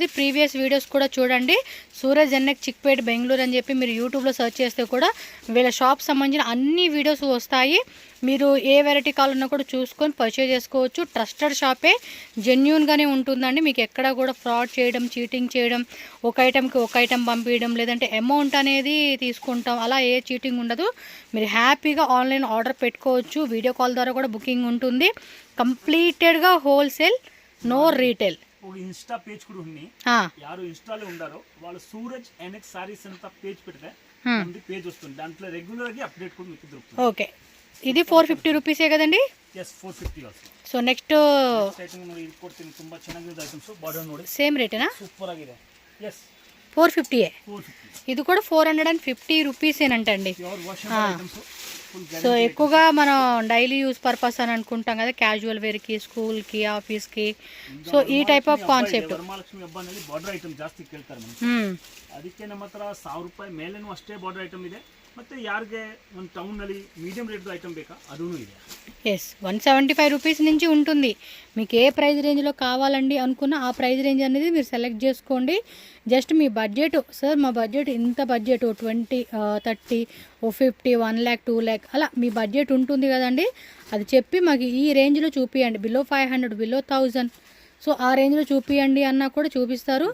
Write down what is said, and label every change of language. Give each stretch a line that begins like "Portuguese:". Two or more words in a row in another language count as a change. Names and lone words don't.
English: previous videos
Telugu: కూడా చూడండి సూరజ్ ఎన్నెక్ చిక్పేట్ బెంగళూరు అని చెప్పి మీరు యూట్యూబ్లో సెర్చ్ చేస్తే కూడా వీళ్ళ షాప్ సంబంధించిన అన్ని వీడియోస్ వస్తాయి మీరు ఏ వెరైటీ కావాలన్నా కూడా చూసుకొని పర్చేజ్ చేసుకోవచ్చు ట్రస్టెడ్ షాపే జెన్యూన్గానే ఉంటుందండి మీకు ఎక్కడ కూడా ఫ్రాడ్ చేయడం చీటింగ్ చేయడం ఒక ఐటెంకి ఒక ఐటెం పంపించడం లేదంటే అమౌంట్ అనేది తీసుకుంటాం అలా ఏ చీటింగ్ ఉండదు మీరు హ్యాపీగా
English: online order
Telugu: పెట్టుకోవచ్చు
English: video call
Telugu: ద్వారా కూడా బుకింగ్ ఉంటుంది కంప్లీటెడ్గా
English: wholesale no retail
Telugu: ఇన్స్టా పేజ్ కూడా ఉంది యారు ఇన్స్టాలో ఉండారో వాళ్ళు సూరజ్ ఎనెక్స్ సారీస్ ಅಂತ పేజ్ పెడితే ఉంది పేజ్ వస్తుంది దాంట్లో రెగ్యులర్ గా అప్డేట్ కూడా మీకు దొరుకుతుంది ఓకే ఇది 450 రూపీస్ ఏ కదండి
English: yes 450 ಆಲ್ಸೋ so next
Kannada: ಸ್ಟಾರ್ಟಿಂಗ್ ನೋಡಿ ಇದು ಕೊಡ್ತೀನಿ ತುಂಬಾ ಚೆನ್ನಾಗಿದೆ
English: items border
Kannada: ನೋಡಿ
Telugu: సేమ్ రేటేనా
Kannada: సూపర్ ಆಗಿದೆ yes
Telugu: 450 ఏ 450 ఇది కూడా 450 రూపీస్ ఏనంటండి
English: pure washable items
Telugu: సో ఎక్కువగా మనం
English: daily use purpose
Telugu: అని అనుకుంటాం కదా క్యాజువల్ వేర్కి స్కూల్కి ఆఫీస్కి సో ఈ
English: type of concept
Kannada: ವರಮಹಾಲಕ್ಷ್ಮಿ ಹಬ್ಬನಲ್ಲಿ
English: border item
Kannada: ಜಾಸ್ತಿ ಕೇಳ್ತಾರೆ ಅದಕ್ಕೆ ನಮ್ಮ ಹತ್ರ 1000 ರೂಪಾಯಿ ಮೇಲೇನೂ ಅಷ್ಟೇ
English: border item
Kannada: ಇದೆ ಮತ್ತೆ ಯಾರಿಗೆ ಒಂದು ಟೌನ್ನಲ್ಲಿ
English: medium rate item
Kannada: ಬೇಕಾ ಅದೂ ಇದೆ
Telugu: ఎస్ 175 రూపీస్ నుంచి ఉంటుంది మీకు ఏ ప్రైస్ రేంజ్లో కావాలండి అనుకున్న ఆ
English: price range
Telugu: అనేది మీరు సెలెక్ట్ చేసుకోండి జస్ట్ మీ బడ్జెట్ సార్ మా బడ్జెట్ ఇంత బడ్జెట్ 20 30 50 1 lakh 2 lakh అలా మీ బడ్జెట్ ఉంటుంది కదండి అది చెప్పి మాకు ఈ రేంజ్లో చూపియండి బిలో 500 బిలో 1000 సో ఆ రేంజ్లో చూపియండి అన్నా కూడా చూపిస్తారు